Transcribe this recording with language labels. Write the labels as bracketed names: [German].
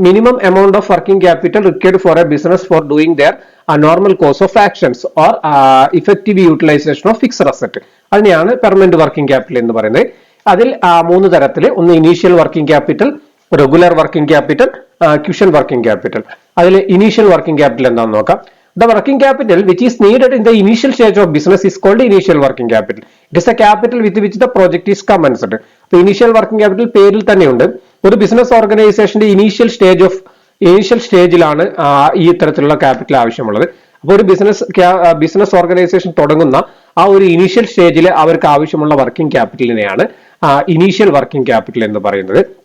[English] Minimum amount of working capital required for a business for doing their normal course of actions or effective utilisation of fixed asset. [Malayalam] അതിനെയാണ് permanent working capital എന്ന് പറയുന്നത്. അതിൽ 3 തരത്തിൽ, ഒന്ന് initial working capital, regular working capital, ക്യുഷൻ working capital. അതിൽ initial working capital എന്താണെന്ന് നോക്കാം. [English] The working capital which is needed in the initial stage of business is called initial working capital. It is a capital with which the project is commenced. So initial working capital [Malayalam] പേരിൽ തന്നെയുണ്ട്. ഒരു business ഓർഗനൈസേഷന്റെ initial സ്റ്റേജിലാണ് ഈ ഇത്തരത്തിലുള്ള capital ആവശ്യമുള്ളത്. അപ്പോൾ ഒരു ബിസിനസ് ഓർഗനൈസേഷൻ തുടങ്ങുന്ന ആ ഒരു ഇനീഷ്യൽ സ്റ്റേജിൽ അവർക്ക് ആവശ്യമുള്ള വർക്കിംഗ് ക്യാപിറ്റലിനെയാണ് ഇനീഷ്യൽ വർക്കിംഗ് ക്യാപിറ്റൽ എന്ന് പറയുന്നത്.